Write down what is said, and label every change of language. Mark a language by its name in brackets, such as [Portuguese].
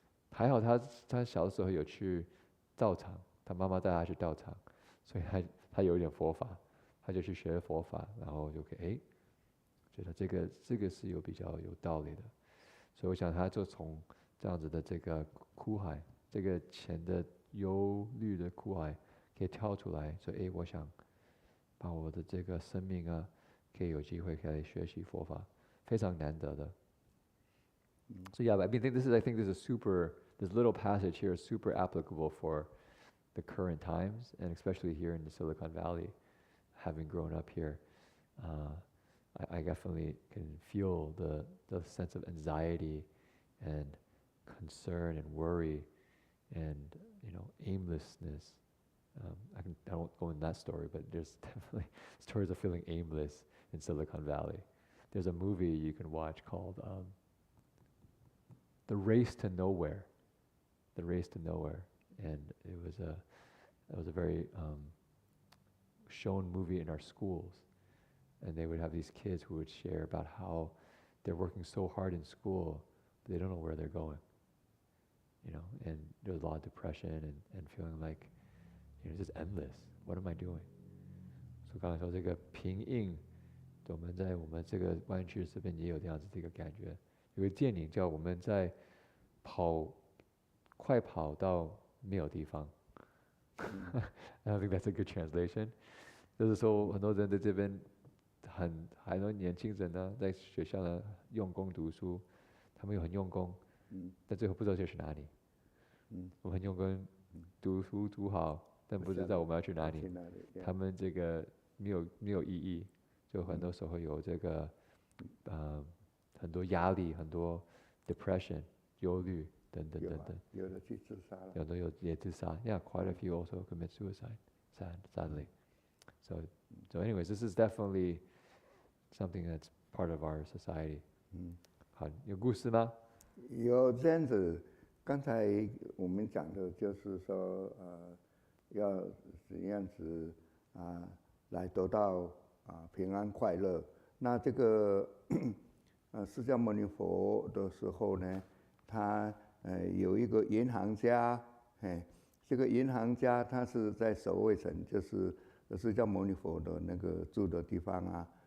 [Chinese] 还好他小的时候有去道场，他妈妈带他去道场，所以他有一点佛法，他就去学佛法，然后就可以觉得这个是比较有道理的，所以我想他就从这样子的这个苦海，这个钱的忧虑的苦海，可以跳出来，说我想把我的这个生命啊，可以有机会可以学习佛法，非常难得的。 [English] So yeah, I think this little passage here is super applicable for the current times, and especially here in the Silicon Valley, having grown up here. I definitely can feel the sense of anxiety and concern and worry and aimlessness. I won't go in that story, but there's definitely stories of feeling aimless in Silicon Valley. There's a movie you can watch called The Race to Nowhere. The Race to Nowhere, and it was a very shown movie in our schools. And they would have these kids who would share about how they're working so hard in school, but they don't know where they're going. And there's a lot of depression and feeling like, just endless. What am I doing? [Chinese] 所以刚才说这个平印，我们在我们这个湾区这边也有这样子的一个感觉。有个电影叫我们在快跑到没有地方。 [English] I don't think that's a good translation. [Chinese] 就是说很多人在这边。很多年轻人呢，在学校呢用功读书，他们又很用功，但最后不知道去哪里。我们很用功读书读好，但不知道我们要去哪里。他们这个没有意义，就很多时候有这个很多压力，很多 depression 忧虑等等。有的去自杀了。有的也自杀。 [English] Yeah, quite a few also commit suicide, sadly. So anyways, this is definitely something that's part of our society. [Chinese] 好，有故事吗？有这样子，刚才我们讲的就是说，要怎样子来得到平安快乐。那这个释迦牟尼佛的时候呢，他有一个银行家，这个银行家他是在守卫城，就是释迦牟尼佛的那个住的地方啊。